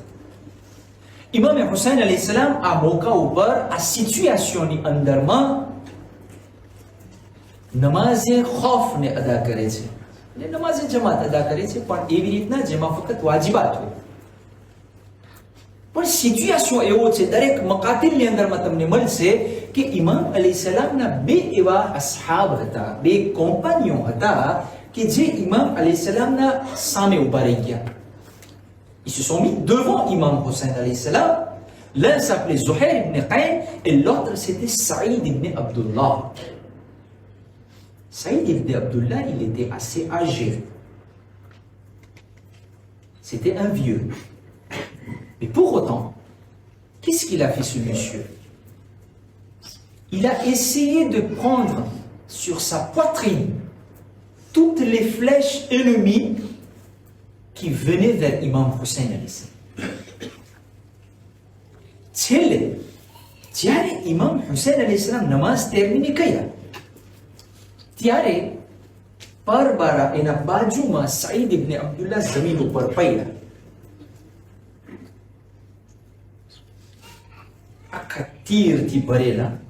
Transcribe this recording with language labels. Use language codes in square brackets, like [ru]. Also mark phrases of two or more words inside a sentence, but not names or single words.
[gu] ઇમામ હુસૈન [ar] عليه السلام [gu] આ મોકા ઉપર આ સિચ્યુએશનની અંદરમાં નમાઝે ખૌફને અદા કરે છે અને નમાઝે જમાત અદા કરે છે, પણ એવી રીતના જેમાં ફક્ત વાજિબાત હોય. પણ સિચ્યુએશન એવો છે, દરેક મકાતિલની અંદરમાં તમને મળશે કે ઇમામ અલૈહિસ્સલામના બે એવા અસહાબ હતા, બે કોમ્પાનીઓ હતા કે જે ઇમામ અલૈહિસ્સલામના સામે ઊભા રહી ગયા. [fr] Ils se sont mis devant Imam Hussein [ar] عليه السلام. [fr] L'un s'appelait Zuhair ibn Qayn et l'autre c'était Saïd ibn Abdullah. Saïd ibn Abdullah, il était assez âgé. C'était un vieux. Mais pour autant, qu'est-ce qu'il a fait ce monsieur? Il a essayé de prendre sur sa poitrine toutes les flèches ennemies qui venaient vers Imam Hussein [ar] عليه السلام. [gu] છેલ્લે જ્યારે ઇમામ હુસૈન [ar] عليه السلام [gu] નમાઝ તેરમીને કર્યા ત્યારે પરબારા એના બાજુમાં સઈદ ઇબ્ન અબ્દુલ્લાહ જમીન ઉપર પડ્યા. આખા તીરથી ભરેલા.